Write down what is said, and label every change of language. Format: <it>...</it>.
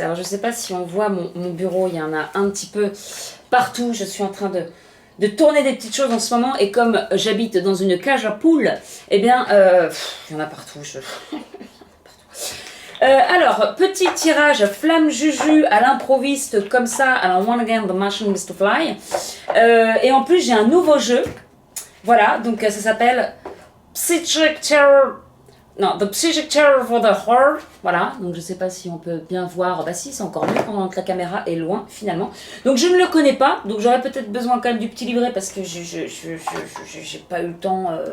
<fr>Alors je ne sais pas si on voit mon bureau, il y en a un petit peu partout. Je suis en train de tourner des petites choses en ce moment et comme j'habite dans une cage à poules, eh bien il y en a partout. Alors, petit tirage flamme juju à l'improviste comme ça. Alors</fr> <en>one again, the machine is to fly.</en> <fr>Et en plus j'ai un nouveau jeu. Voilà, donc ça s'appelle Psychic Terror. Non, The Psychic Terror for the Heart. Voilà, donc je sais pas si on peut bien voir. Bah si, c'est encore mieux quand la caméra est loin finalement. Donc je ne le connais pas, donc j'aurais peut-être besoin quand même du petit livret parce que j'ai pas eu le temps.</fr>